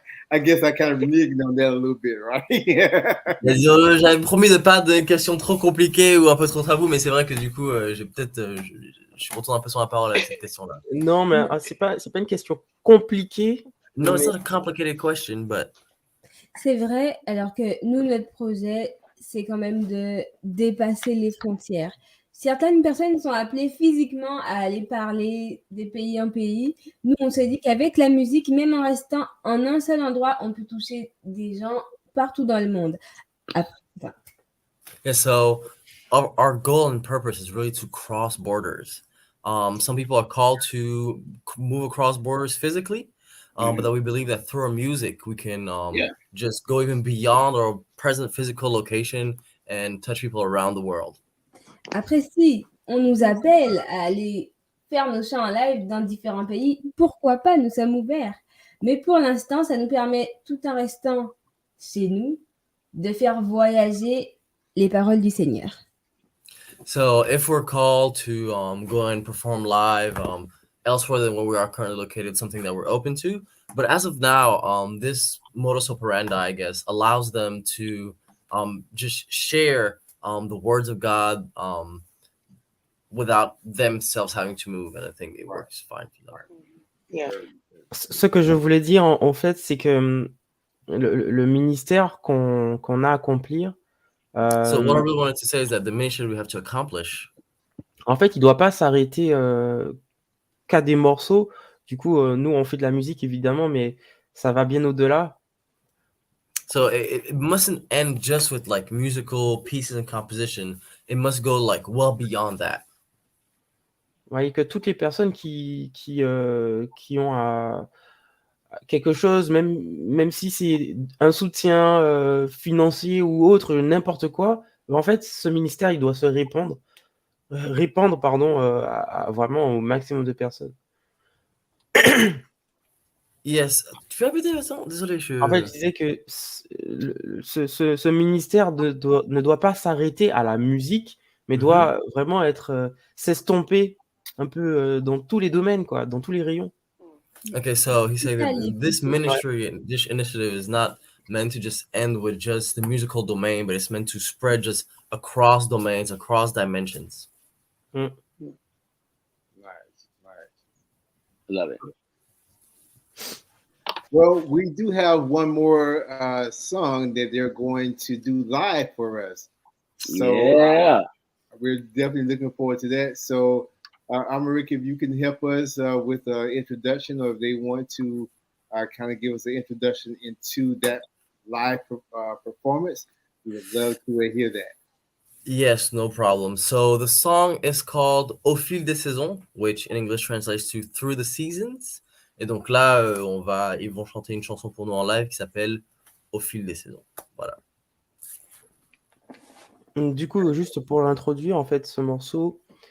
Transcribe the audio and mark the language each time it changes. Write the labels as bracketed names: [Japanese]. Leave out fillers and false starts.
[English] I guess I kind of reneged on that a little bit, right? [French] J'avais promis de pas de questions trop compliquées ou un peu trop tabou, mais c'est vrai que du coup, j'ai peut-être, je suis retourné un peu sur la parole avec cette question-là. Non, mais c'est pas une question compliquée. [English] No, it's not a complicated question, but [French] C'est vrai, alors que nous, notre projet, c'est quand même de dépasser les frontières. Certaines personnes sont appelées physiquement à aller parler des pays en pays. Nous, on s'est dit qu'avec la musique, même en restant en un seul endroit, on peut toucher des gens partout dans le monde. [English] yeah, so our goal and purpose is really to cross borders. Some people are called to move across borders physically, but that we believe that through our music we can just go even beyond our present physical location and touch people around the world. [French] Après, si on nous appelle à aller faire nos chants en live dans différents pays, pourquoi pas, nous sommes ouverts. Mais pour l'instant, ça nous permet, tout en restant chez nous, de faire voyager les paroles du Seigneur. [English] So if we're called to go and perform live elsewhere than where we are currently located, something that we're open to. But as of now, this modus operandi, I guess, allows them to just share the words of God without themselves having to move, and I think it works fine. Yeah. [French] Ce que je voulais dire, en fait, c'est que le ministère qu'on a à accomplir, [English] So what I really wanted to say is that the mission we have to accomplish, [French] en fait, il doit pas s'arrêter qu'à des morceaux. Du coup, nous, on fait de la musique, évidemment, mais ça va bien au-delà. [English] so it mustn't end just with like musical pieces and composition. It must go like well beyond that. [French] Vous voyez que toutes les personnes qui ont quelque chose, même si c'est un soutien financier ou autre, n'importe quoi, en fait, ce ministère, il doit se répandre, à vraiment au maximum de personnes. [English] Yes. [French] Tu peux répéter ça? Désolé, En fait, je disais que ce ministère ne doit pas s'arrêter à la musique, mais doit vraiment s'estomper un peu dans tous les domaines, quoi, dans tous les rayons. [English] Okay, so he's saying that this ministry and this initiative is not meant to just end with just the musical domain, but it's meant to spread just across domains, across dimensions. Nice. Love it. Well, we do have one more song that they're going to do live for us. So we're definitely looking forward to that. So, America, if you can help us with an introduction, or if they want to kind of give us an introduction into that live performance, we would love to hear that. Yes, no problem. So the song is called Au fil des saisons, which in English translates to Through the Seasons. [French] Et donc là, ils vont chanter une chanson pour nous en live qui s'appelle Au fil des saisons. Voilà. Du coup, juste pour l'introduire, en fait, ce morceau.